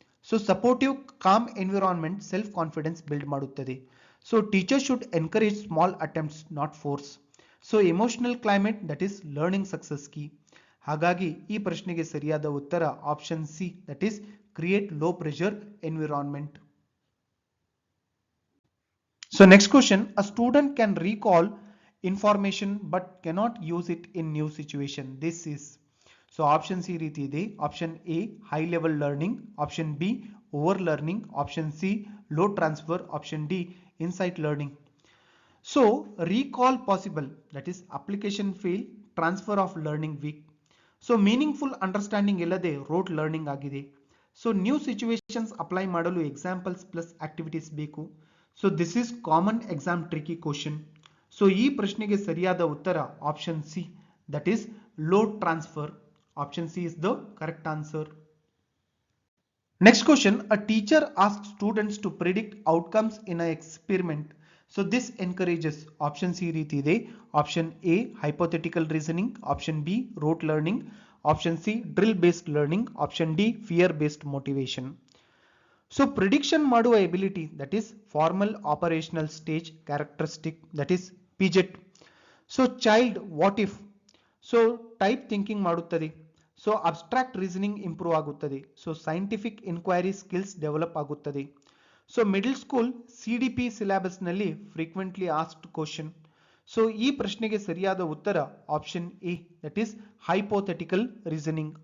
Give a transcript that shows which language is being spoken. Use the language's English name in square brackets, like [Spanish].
[English] So supportive calm environment self confidence build ಮಾಡುತ್ತದೆ. So teacher should encourage small attempts not force. So emotional climate that is learning success key. [Kannada] ಹಾಗಾಗಿ ಈ ಪ್ರಶ್ನೆಗೆ ಸರಿಯಾದ ಉತ್ತರ [English] Option C that is create low pressure environment. So next question, a student can recall information but cannot use it in new situation. This is, so option C [Kannada] ರೀತಿ ಇದೆ. [English] Option A high level learning, option B over learning, option C low transfer, option D insight learning. So recall possible, that is application fail, transfer of learning weak. So meaningful understanding ಇಲ್ಲದೆ rote learning ಆಗಿದೆ. So new situations apply ಮಾಡಲು examples plus activities ಬೇಕು. So this is common exam tricky question. So [Kannada] ಈ ಪ್ರಶ್ನೆಗೆ ಸರಿಯಾದ ಉತ್ತರ [English] Option C that is load transfer. Option C is the correct answer. Next question, a teacher asks students to predict outcomes in an experiment. So this encourages, option C [Kannada] ರೀತಿ ಇದೆ. [English] Option A hypothetical reasoning, option B rote learning, option C drill based learning, option D fear based motivation. So prediction ಮಾಡುವ ability, that is formal operational stage characteristic, that is PGET. So child what if, so type thinking ಮಾಡುತ್ತದೆ. So abstract reasoning improve ಆಗುತ್ತದೆ. So scientific inquiry skills develop ಆಗುತ್ತದೆ. So middle school CDP syllabus ನಲ್ಲಿ frequently asked question. So [Kannada] ಈ ಪ್ರಶ್ನೆಗೆ ಸರಿಯಾದ ಉತ್ತರ [English] Option A that is hypothetical reasoning.